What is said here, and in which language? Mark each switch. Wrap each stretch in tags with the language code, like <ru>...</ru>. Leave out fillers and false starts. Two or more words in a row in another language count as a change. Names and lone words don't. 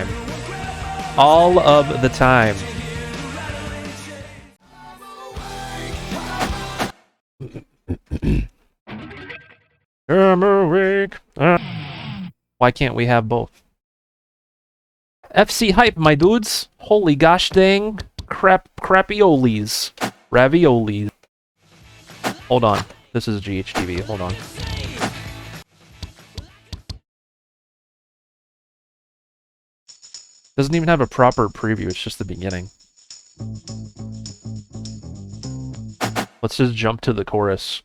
<en>All of the time. I'm awake. Why can't we have both? FC hype, my dudes. Holy gosh dang. Crapiolis. Raviolis. Hold on. This is GHTV. Hold on. Doesn't even have a proper preview. It's just the beginning. Let's just jump to the chorus.</en>